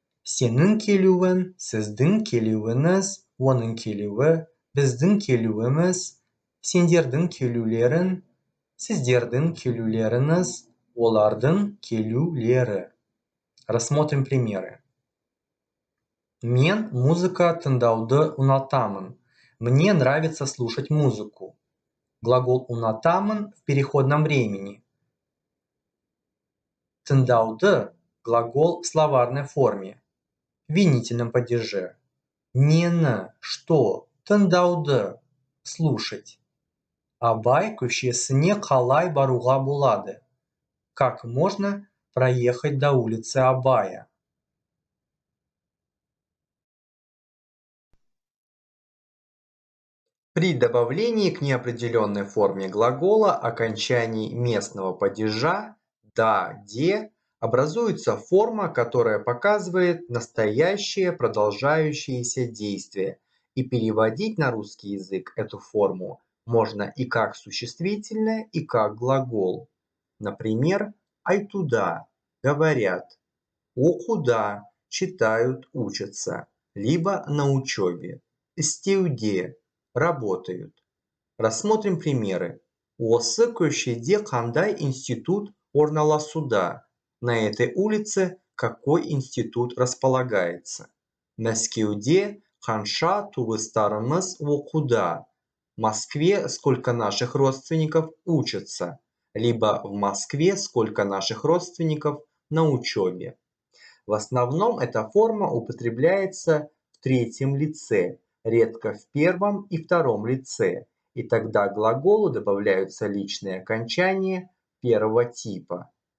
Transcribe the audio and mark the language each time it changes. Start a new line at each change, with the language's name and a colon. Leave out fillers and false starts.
Kazakh: Сенің келуің – сіздің келуіңіз, оның келуі, біздің келуіміз, сендердің келулерің, сіздердің келулеріңіз, олардың келулері.
Russian: Рассмотрим примеры.
Kazakh: Мен музыка тыңдауды ұнатамын.
Russian: Мне нравится слушать музыку. Глагол ұнатамын в переходном времени. Тыңдауды – глагол в словарной форме, в винительном падеже. Нені – что, тыңдауды – слушать.
Kazakh: Абай көшесіне қалай баруға болады?
Russian: Как можно проехать до улицы Абая? При добавлении к неопределенной форме глагола окончаний местного падежа «да», «де» образуется форма, которая показывает настоящее продолжающееся действие, и переводить на русский язык эту форму можно и как существительное, и как глагол. Например, айтуда – говорят, окуда – читают, учатся, либо на учебе, істеуде – работают. Рассмотрим примеры.
Kazakh: Осы көшеде қандай институт орналасуда?
Russian: На этой улице какой институт располагается?
Kazakh: Мәскеуде қанша туыстарымыз оқуда?
Russian: В Москве сколько наших родственников учатся? Либо в Москве сколько наших родственников на учебе? В основном эта форма употребляется в в третьем лице, редко в первом и втором лице, и тогда к глаголу добавляются личные окончания первого типа.